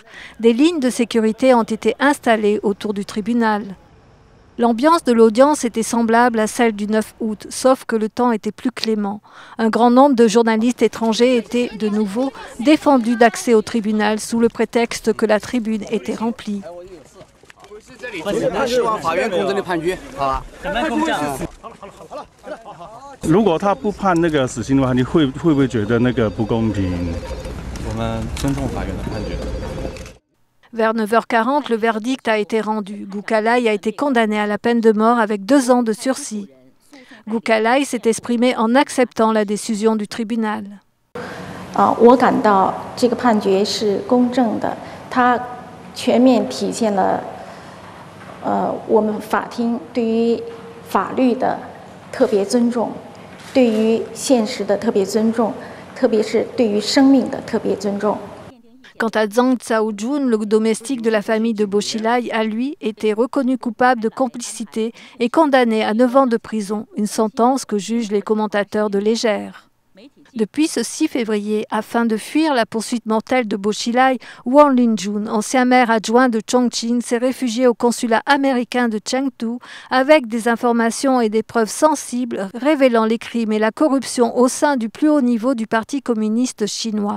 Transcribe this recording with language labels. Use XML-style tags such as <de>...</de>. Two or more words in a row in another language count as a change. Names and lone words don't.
<fr>Des lignes de sécurité ont été installées autour du tribunal. L'ambiance de l'audience était semblable à celle du 9 août, sauf que le temps était plus clément. Un grand nombre de journalistes étrangers étaient, de nouveau, défendus d'accès au tribunal sous le prétexte que la tribune était remplie.</fr> <zh>如果他不判那个死刑的话，你会不会觉得那个不公平？我们尊重法院的判决。</zh> <fr>Vers 9 h 40, le verdict a été rendu. Gu Kailai a été condamné à la peine de mort avec 2 ans de sursis. Gu Kailai s'est exprimé en acceptant la décision du tribunal.</fr> <zh>我感到这个判决是公正的，它全面体现了我们法庭对于法律的特别尊重，对于现实的特别尊重，特别是对于生命的特别尊重。</zh> <fr>Quant à Zhang Xiaojun, le domestique de la famille de Bo Xilai, a lui été reconnu coupable de complicité et condamné à 9 ans de prison, une sentence que jugent les commentateurs de légère. Depuis ce 6 février, afin de fuir la poursuite mortelle de Bo Xilai, Wang Linjun, ancien maire adjoint de Chongqing, s'est réfugié au consulat américain de Chengdu avec des informations et des preuves sensibles révélant les crimes et la corruption au sein du plus haut niveau du Parti communiste chinois.</fr>